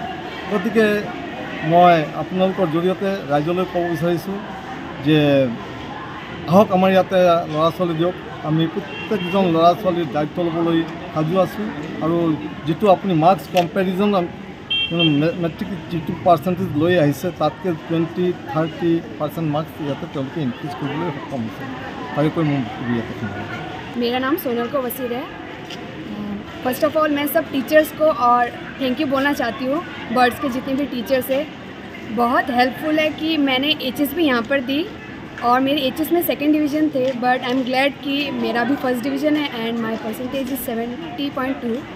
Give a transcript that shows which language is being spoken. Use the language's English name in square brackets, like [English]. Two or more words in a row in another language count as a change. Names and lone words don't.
[Assamese] গতিকে মই আপোনালোকৰ জৰিয়তে ৰাইজলৈ ক'ব বিচাৰিছোঁ যে আহক আমাৰ ইয়াতে ল'ৰা ছোৱালী দিয়ক, আমি প্ৰত্যেকজন ল'ৰা ছোৱালীৰ দায়িত্ব ল'বলৈ সাজু আছোঁ। আৰু যিটো আপুনি [English] marks comparison metric [Assamese] যিটো পাৰ্চেণ্টেজ লৈ আহিছে, তাতকৈ 20-30% মাৰ্কছ ইয়াতে তেওঁলোকে ইনক্ৰিজ কৰিবলৈ সক্ষম হৈছে। তাকে কৈ মোৰ ইয়াতে [Hindi] मेरा नाम सोनल को वसीर है। [English] first of all [Hindi] मैं सब टीचर्स को और [English] thank you [Hindi] बोलना चाहती हूँ। बर्ड्स के जितने भी टीचर्स हैं बहुत हेल्पफुल है कि मैंने एचएस भी यहाँ पर दी और मेरे एचएस में [English] second division [Hindi] थे, [English] but I am glad [Hindi] कि मेरा भी [English] first division [Hindi] है [English] and my percentage is 70.2.